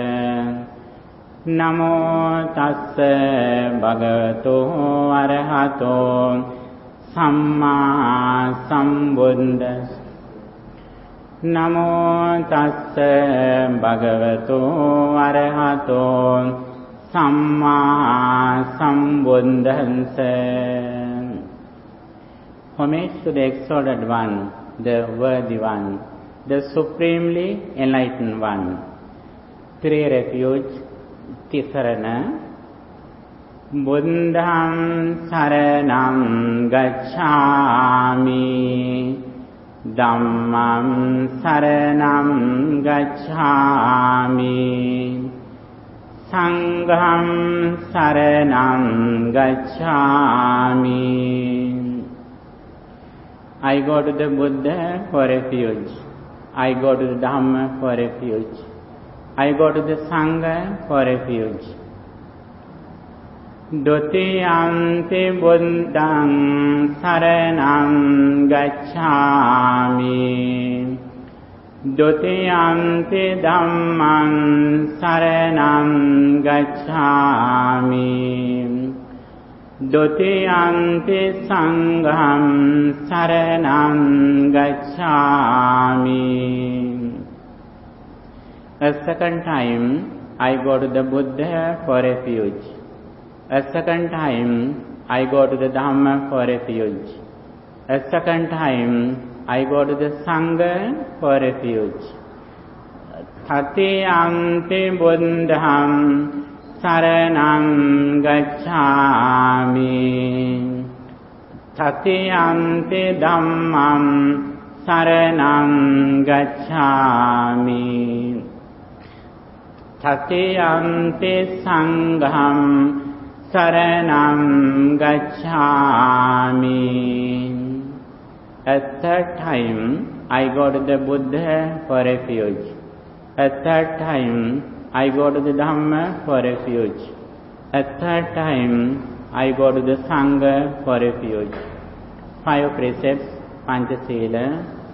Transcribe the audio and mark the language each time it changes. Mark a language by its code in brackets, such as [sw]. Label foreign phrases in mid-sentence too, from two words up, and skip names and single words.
[pi] नमो तस्से भगवतो अरहतो सम्मा सम्बुद्दस्से। नमो तस्से भगवतो अरहतो सम्मा सम्बुद्दस्से। [en] Homage to the exalted one, the worthy one, the supremely enlightened one. Three refuge, Tisarana. [pi] Buddham saranam gacchami, Dhammam saranam gacchami, Sangham saranam gacchami. [en] I go to the Buddha for refuge. I go to the Dhamma for refuge. I go to the Sangha for refuge. [pi] Dutiyampi buddham saranam gacchami, Dutiyampi dhammam saranam gacchami, Dutiyampi sangham saranam gacchami. [en] A second time I go to the Buddha for refuge. A second time I go to the Dhamma for refuge. A second time I go to the Sangha for refuge. [pi] Tatiyampi buddham saranam gacchami, Tatiyampi dhammam saranam gacchami, Tatiyampi sangham saranam gacchami. [en] A third time I go to the Buddha for refuge. A third time I go to the Dhamma for refuge. A third time I go to the Sangha for refuge. 5 precepts, Panchasila.